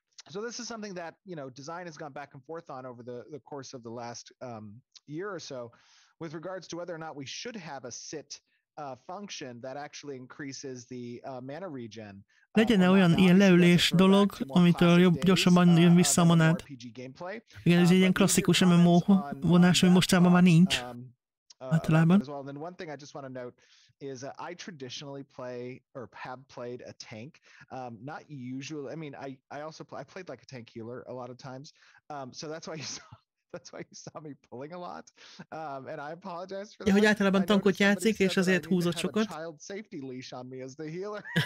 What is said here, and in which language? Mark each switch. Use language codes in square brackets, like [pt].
[en] So this is something that, design has gone back and forth on over the course of the last year or so with regards to whether or not we should have a sit function that actually increases the mana regen. [hu] Legyen olyan ilyen leülés dolog, amitől gyorsabban jön vissza a manád. Igen, ez egy ilyen klasszikus MMO vonás, ami mostában már nincs. Általában. [en] And one thing I just want to note is I traditionally play or have played a tank. Not usually. I mean, I played like a tank healer a lot of times. So that's why you saw me pulling a lot. And I apologize for that. [hu] Hogy általában tankot játszik, és azért húzott sokat. [en] Child safety leash on me as the healer.